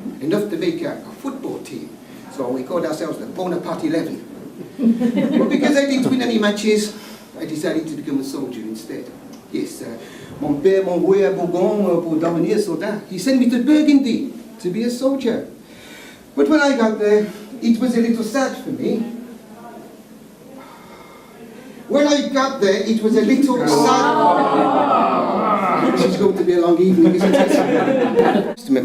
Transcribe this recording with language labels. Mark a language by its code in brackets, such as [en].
[en] enough to make a football team. So we called ourselves the Bonaparte 11. But because I didn't win any matches, I decided to become a soldier instead. Yes, [fr] mon père m'a envoyé à Bourgogne pour devenir soldat. [en] He sent me to Burgundy to be a soldier. But when I got there, it was a little sad for me. When I got there, it was a little sad. This is going to be a long evening, isn't it?